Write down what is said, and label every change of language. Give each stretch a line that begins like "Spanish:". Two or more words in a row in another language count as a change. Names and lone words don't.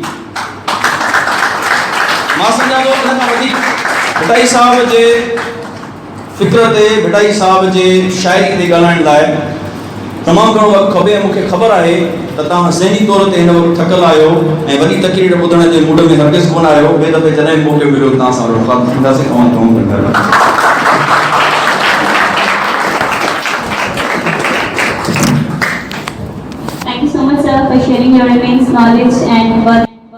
Sindhi: मां सम्झां थो इन खां वधीक भिटाई साहिब जे फ़िक्र ते, भिटाई साहिब जे शाइरी ते ॻाल्हाइण लाइ तमामु घणो वक़्तु खपे। मूंखे ख़बर आहे त तव्हां ज़हनी तौर ते हिन वक़्तु थकियल आहियो ऐं वरी तकरीर ॿुधण जे मूड में हरगिज़ कोन आहियो। ॿिए दफ़े जॾहिं मौक़ो मिलियो तव्हां सां मुलाक़ात थींदासीं, तव्हां कमु कंदा।
English: Thank you so much, sir, for sharing your immense knowledge and work.